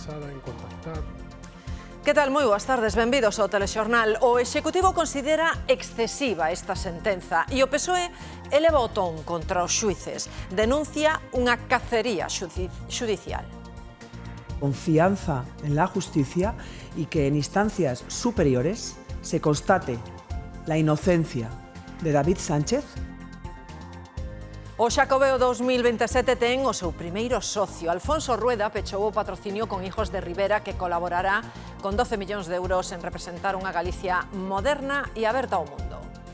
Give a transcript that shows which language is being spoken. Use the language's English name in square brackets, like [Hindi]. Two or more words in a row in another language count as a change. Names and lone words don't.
[Galician] Que tal? Moi boas tardes, benvidos ao Telexornal. O Executivo considera excesiva esta sentenza e o PSOE eleva o ton contra os xuíces. Denuncia unha cacería xudicial. [Spanish] Confianza en la justicia y que en instancias superiores se constate la inocencia de David Sánchez. [Galician] O Xacobeo 2027 ten o seu primeiro socio. Alfonso Rueda pechou o patrocinio con Hijos de Rivera, que colaborará con 12 millóns de euros en representar unha Galicia moderna e aberta ao mundo.